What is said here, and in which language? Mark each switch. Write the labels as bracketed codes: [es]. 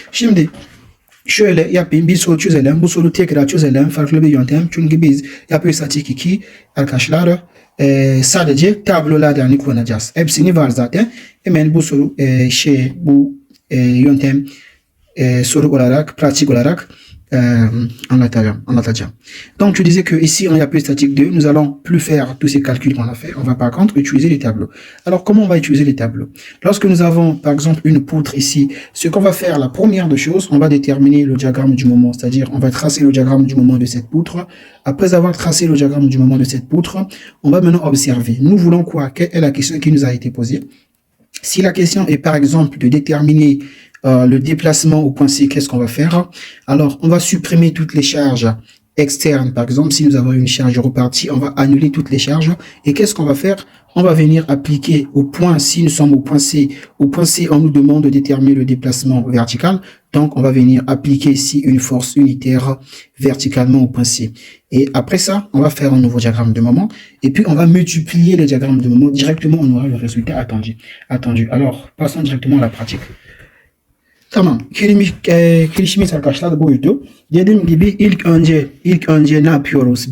[tr] Şimdi şöyle yapayım. Bir soru çözelim. Bu soru tekrar çözelim. Farklı bir yöntem. Çünkü biz yapı statik 2 arkadaşlar sadece tablolar yani kullanacağız. Hepsini var zaten. Hemen bu soru bu yöntem soru olarak, pratique olarak anlatacağım. [fr] Donc, je disais que ici, en yapı statique 2, nous allons plus faire tous ces calculs qu'on a fait. On va par contre utiliser les tableaux. Alors, comment on va utiliser les tableaux? Lorsque nous avons, par exemple, une poutre ici, ce qu'on va faire, la première des choses, on va déterminer le diagramme du moment. C'est-à-dire, on va tracer le diagramme du moment de cette poutre. Après avoir tracé le diagramme du moment de cette poutre, on va maintenant observer. Nous voulons quoi? Quelle est la question qui nous a été posée? Si la question est, par exemple, de déterminer le déplacement au point C, qu'est-ce qu'on va faire? Alors, on va supprimer toutes les charges externes. Par exemple, si nous avons une charge repartie, on va annuler toutes les charges. Et qu'est-ce qu'on va faire? On va venir appliquer au point, si nous sommes au point C, on nous demande de déterminer le déplacement vertical. Donc, on va venir appliquer ici une force unitaire verticalement au point C. Et après ça, on va faire un nouveau diagramme de moment. Et puis, on va multiplier le diagramme de moment. Directement, on aura le résultat attendu. Alors, passons directement à la pratique. [tr] Tamam. Kirişimiz arkadaşlar buydu. Dediğim gibi ilk önce ne yapıyoruz?